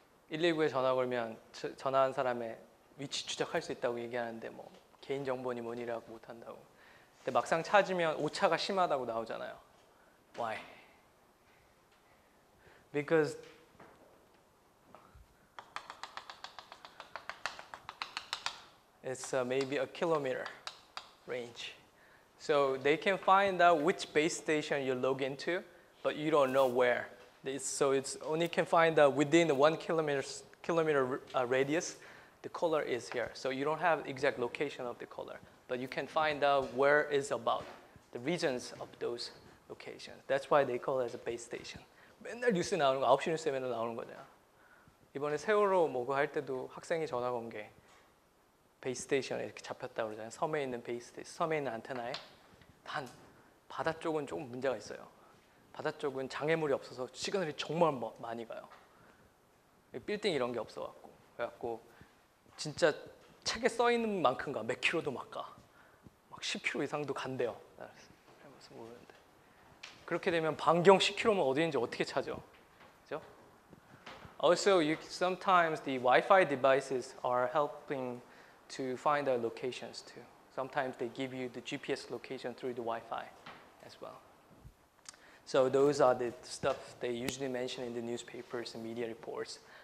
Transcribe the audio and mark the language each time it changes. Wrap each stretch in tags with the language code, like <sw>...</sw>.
<ko>119에 전화 걸면 전화한 사람의 위치 추적할 수 있다고 얘기하는데 뭐 개인정보니 뭐니라고 못한다고. 근데 막상 찾으면 오차가 심하다고 나오잖아요.</ko> <en>Why? Because it's maybe a kilometer range. So they can find out which base station you log into, but you don't know where. So it's only can find within the 1 kilometer radius, the color is here. So you don't have exact location of the color, but you can find out where is about the regions of those locations. That's why they call it as a base station.</en> <ko>맨날 뉴스 나오는 거 9시 뉴스에 맨날 나오는 거잖아. 이번에 세월호 뭐고 할 때도 학생이 전화가 온 게 베이스 스테이션에 이렇게 잡혔다 그러잖아요. 섬에 있는 베이스 스테이션, 섬에 있는 안테나에 단 바다 쪽은 조금 문제가 있어요. 바다 쪽은 장애물이 없어서 시그널이 정말 많이 가요. 빌딩 이런 게 없어갖고 그래갖고 진짜 책에 써 있는 만큼 가. 몇 킬로도 막 가. 막 10킬로 이상도 간대요. 무슨 모르는데. 그렇게 되면 반경 10킬로면 어디인지 어떻게 찾아? 그죠?</ko> <en>Also, sometimes the Wi-Fi devices are helping to find the locations too. Sometimes they give you the GPS location through the Wi-Fi as well. So those are the stuff they usually mention in the newspapers and media reports.</en>